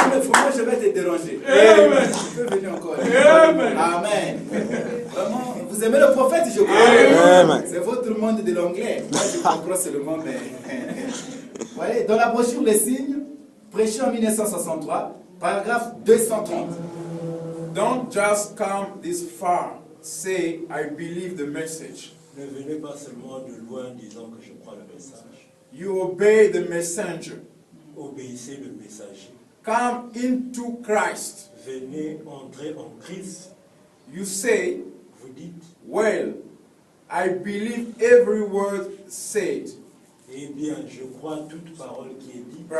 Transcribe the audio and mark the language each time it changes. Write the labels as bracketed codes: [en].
[fr] Moi, je vais te déranger. Tu peux venir encore. Amen. Vraiment, vous aimez le prophète, je crois. C'est votre monde de l'anglais. Moi, je comprends seulement, mais... Voyez, dans la brochure Les Signes, prêché en 1963, paragraphe 230. [en] Don't just come this far. Say, I believe the message. [fr] Ne venez pas seulement de loin disant que je crois le message. [en] You obey the messenger. [fr] Obéissez le messager. [en] Come into Christ. [fr] Venez entrer en Christ. [en] You say, [fr] vous dites, [en] well, I believe every word said. [fr] Eh bien, je crois toute parole qui est dite.